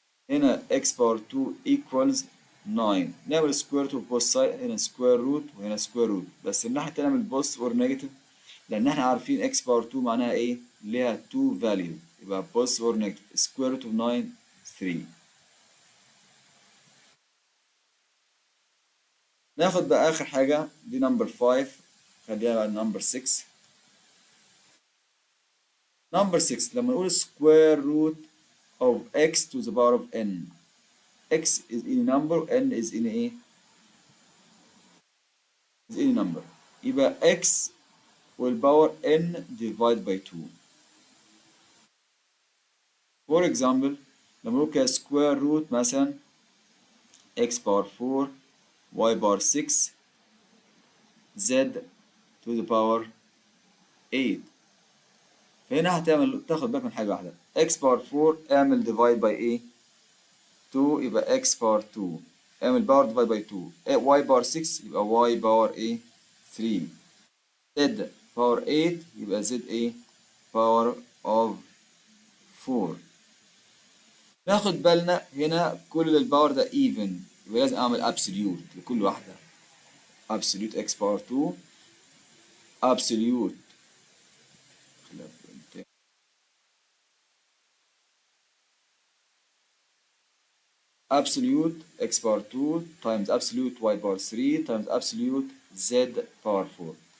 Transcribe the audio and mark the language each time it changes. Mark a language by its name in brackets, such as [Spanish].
[English] هنا x power 2 equals 9 نعمل square root of both sides هنا square root وهنا square root [Arabic] بس الناحية التانية نعمل [English] positive or negative [Arabic] لأن احنا عارفين [English] x power 2 معناها ايه؟ ليها 2 value يبقى positive or negative square root of 9 3. [Arabic] ناخد بقى آخر حاجة دي number 5 خليها بقى number 6. [English] number 6 [Arabic] لما نقول [English] square root of x to the power of n x is any number n is any ايه؟ is any number يبقى x والباور n divide by 2. for example لما نقول كده square root مثلا x power 4 y bar 6 z to the power 8. [Arabic] فهنا تاخد بالك من حاجة واحدة، [English] x bar 4 اعمل divide by ايه؟ 2 يبقى x bar 2، اعمل power divide by 2، y bar 6 يبقى y power ايه؟ 3، z power 8 يبقى z ايه؟ power of 4. [Arabic] ناخد بالنا هنا كل الباور ده even، يبقى لازم اعمل absolute لكل واحدة. [English] absolute x power 2 absolute absolute x power 2 times absolute y power 3 times absolute z power 4.